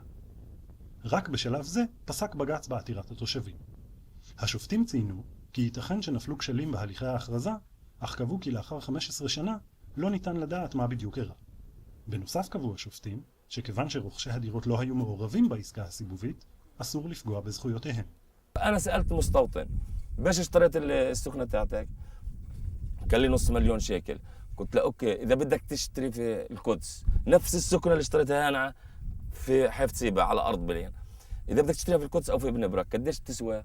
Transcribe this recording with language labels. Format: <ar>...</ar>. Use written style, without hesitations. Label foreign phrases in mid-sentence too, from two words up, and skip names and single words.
<he>רק בשלב זה פסק בג"ץ בעתירת התושבים. השופטים ציינו כי ייתכן שנפלו כשלים בהליכי ההכרזה, אך קבעו כי לאחר 15 שנה לא ניתן לדעת מה בדיוק אירע. בנוסף קבעו השופטים שכיוון שרוכשי הדירות לא היו מעורבים בעסקה הסיבובית, אסור לפגוע בזכויותיהם.</he> <ar>أنا سألت مستوطن باش اشتريت السكنة تاعتك؟ قال لي $500,000. قلت له أوكي، إذا بدك تشتري في القدس نفس السكنة اللي اشتريتها أنا في حفصيبة على أرض بلين، إذا بدك تشتريها في القدس أو في ابن برك قديش تسوى؟</ar>